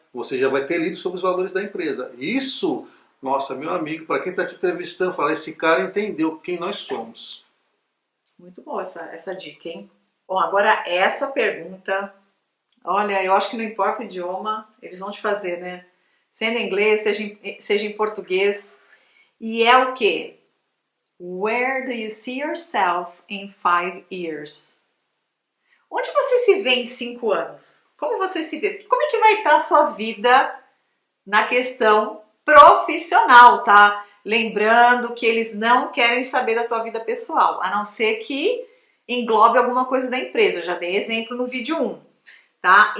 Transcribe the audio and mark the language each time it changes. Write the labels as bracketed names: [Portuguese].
[Portuguese] Você já vai ter lido sobre os valores da empresa. Isso, nossa, meu amigo, para quem está te entrevistando, fala, esse cara entendeu quem nós somos. Muito boa essa dica, hein? Bom, agora essa pergunta, olha, eu acho que não importa o idioma, eles vão te fazer, né? Seja em inglês, seja em português. E é o quê? [English] Where do you see yourself in 5 years? [Portuguese] Onde você se vê em 5 anos? Como você se vê? Como é que vai estar a sua vida na questão profissional, tá? Lembrando que eles não querem saber da tua vida pessoal, a não ser que englobe alguma coisa da empresa. Eu já dei exemplo no vídeo 1, tá?